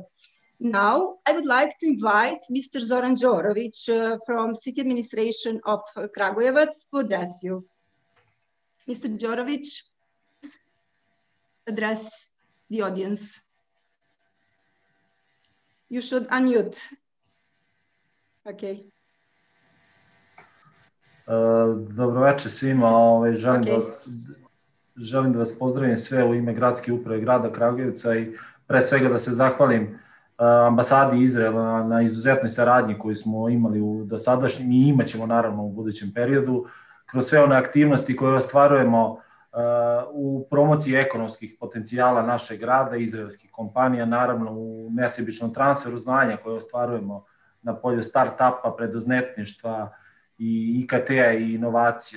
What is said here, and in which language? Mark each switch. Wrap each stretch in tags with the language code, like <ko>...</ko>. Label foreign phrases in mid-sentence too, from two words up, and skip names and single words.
<en>Now, I would like to invite Mr. Zoran Đorović from City Administration of Kragujevac to address you. Mr. Đorović, please address the audience. You should unmute. Okay.</en> <sr>Dobro večer svima, želim da vas pozdravim sve u ime Gradske uprave grada Kragujevca i pre svega da se zahvalim ambasadi Izraela na izuzetnoj saradnji koju smo imali u dosadašnjem i imat ćemo naravno u budućem periodu, kroz sve one aktivnosti koje ostvarujemo u promociji ekonomskih potencijala našeg grada, izraelskih kompanija, naravno u nesebičnom transferu znanja koje ostvarujemo na polju start-upa, preduzetništva i IKT-a i inovacija.</sr>